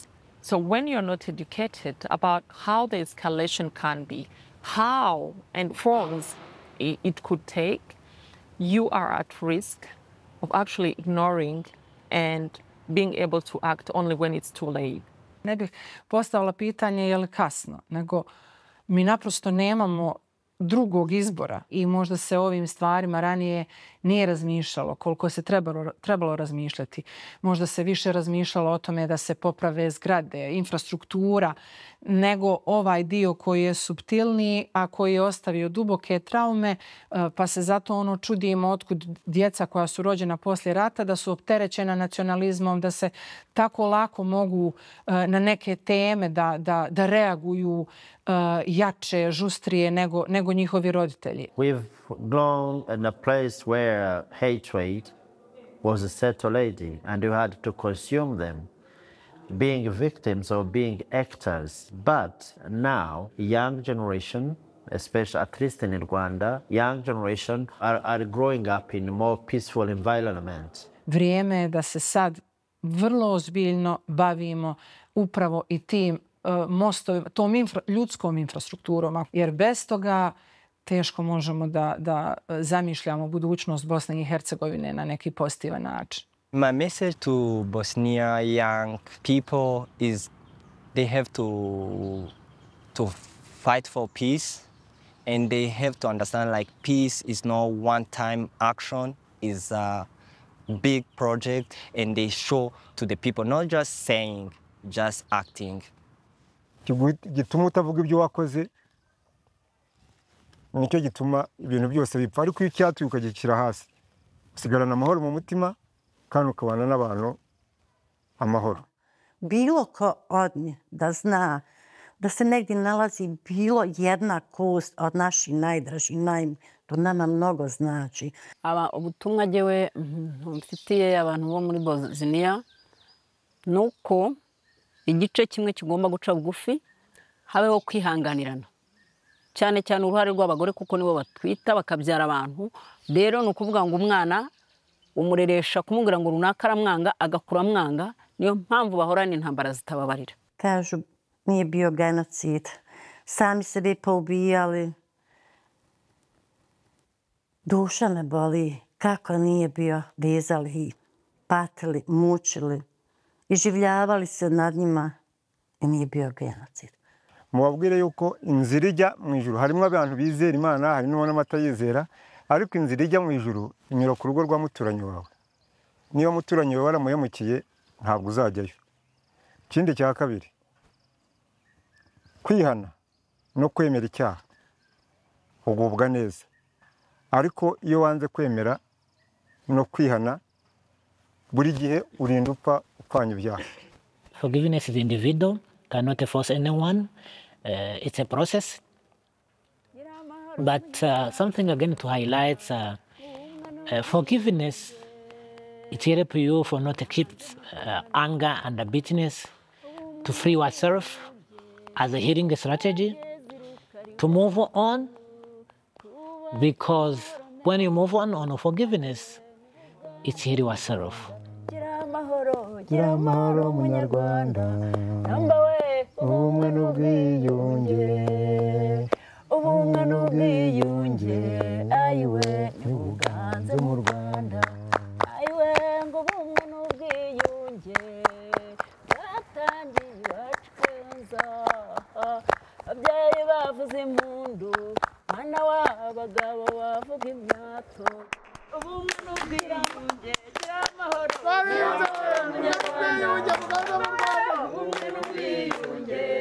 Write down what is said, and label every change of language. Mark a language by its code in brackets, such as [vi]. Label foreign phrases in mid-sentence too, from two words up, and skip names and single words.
[en] So when you're not educated about how the escalation can be, how and forms it could take, you are at risk of actually ignoring and being able to act only when it's too late. [bs] Ne bih postavila pitanje je li kasno, nego mi naprosto nemamo drugog izbora i možda se o ovim stvarima ranije nije razmišljalo koliko se trebalo razmišljati. Možda se više razmišljalo o tome da se poprave zgrade, infrastruktura, nego ovaj dio koji je suptilniji, a koji je ostavio duboke traume, pa se zato čudimo otkud djeca koja su rođena poslije rata, da su opterećena nacionalizmom, da se tako lako mogu na neke teme da reaguju jače, žustrije nego njihovi roditelji. [en] We've grown in a place where hatred was a settled lady and you had to consume them, being victims or being actors. But now, young generation, especially at least in Rwanda, young generation are growing up in a more peaceful environment. [bs] Vrijeme je da se sad vrlo ozbiljno bavimo upravo i tim mostovima, tom ljudskom infrastrukturom, jer bez toga teško možemo da zamišljamo budućnost Bosne i Hercegovine na neki pozitivan način. [en] My message to Bosnia young people is they have to fight for peace, and they have to understand like peace is not one-time action, is a big project, and they show to the people, not just saying, just acting. [rw] Gituma utavuga ibyo wakoze nicyo gituma ibintu byose bipfa, ariko iyo icyatuye ukagikira hasi usigarana amahoro mu mutima kandi ukabana n'abantu amahoro. [bs] Bilo ko od nje da zna da se negdje nalazi bilo jedna kost od naših najdražih, to nama mnogo znači. [rw] Ubutumwa jyewe mfitiye abantu bo muri Bosnia nuko igice kimwe kigomba guca bugufi, habeho kwihanganirana, cyane cyane uruhare rw'abagore kuko nibo batwita bakabyara abantu. Rero ni ukuvuga ngo umwana umureresha kumubwira ngo runaka aramwanga agakura amwanga, niyo mpamvu bahorana intambara zitababarira. [bs] Kažu nije bio genocid, sami sebe poubijali. Duša me boli, kako nije bio, vezali ih, patili, mučili, iživljavali se nad njima i nije bio genocid. [rw] Mubabwire yuko inzira ijya mu ijuru harimo abantu bizera Imana, hari n'ubona amatayizera, ariko inzira ijya mu ijuru inyura ku rugo rwa muturanyi wawe. Niyo muturanyi wawe waramuhemukiye ntabwo uzajyayo. Ikindi cya kabiri, kwihana no kwemera icyaha ugubwa neza, ariko iyo wanze kwemera no kwihana buri gihe urinda upfanya ibyaha. [en] Forgiveness is individual, cannot force anyone. It's a process. But something again to highlight, forgiveness, it helps you for not to keep anger and bitterness, to free yourself as a healing strategy. to move on, because when you move on forgiveness, it's heal yourself. [rw] gira amahoro munyarwanda ubumwe n'ubwiyunge ayiwe ntibuganze mu Rwanda ayiwe ngo ubumwe n'ubwiyunge bwatangiye iwacu keza ababyeyi bavuze impundu mwana w'abagabo bavuga imyato ubumwe n'ubwiyunge gira amahoro ubumwe n'ubwiyunge